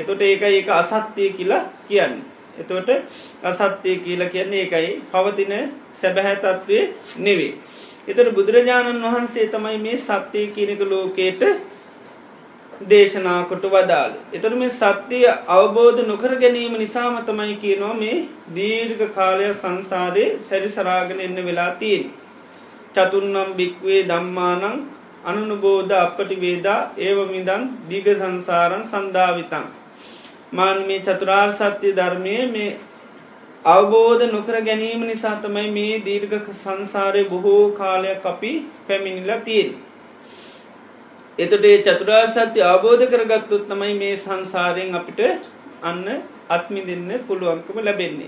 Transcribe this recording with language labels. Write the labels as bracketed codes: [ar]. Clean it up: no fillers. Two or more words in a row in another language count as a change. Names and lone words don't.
[si] එතකොට ඒකයි ඒක අසත්‍ය කියලා කියන්නේ. එතකොට අසත්‍ය කියලා කියන්නේ ඒකයි පවතින සැබෑ තත්ත්වයේ නෙවෙයි. එතකොට බුදුරජාණන් වහන්සේ තමයි මේ සත්‍ය කියන එක ලෝකයට දේශනා කොට වදාළේ. එතකොට මේ සත්‍ය අවබෝධ නොකර ගැනීම නිසාම තමයි කියනවා මේ දීර්ඝ කාලයක් සංසාරේ සැරිසරාගෙන ඉන්න වෙලා තියෙන්නේ. [pi] චතුන්නම් බික්වේ ධම්මානං අනුනුබෝධ අපටි වේදා ඒව මිදං දීග සංසාරං සන්දාවිතං. [si] මාන මේ චතුරාර්ය සත්‍ය ධර්මයේ මේ අවබෝධ නොකර ගැනීම නිසා තමයි මේ දීර්ඝ සංසාරේ බොහෝ කාලයක් අපි පැමිණිලා තියෙන්නේ. එතකොට මේ චතුරාර්ය සත්‍ය අවබෝධ කරගත්තොත් තමයි මේ සංසාරයෙන් අපිට අන්න අත්මිදින්න පුළුවන්කම ලැබෙන්නේ.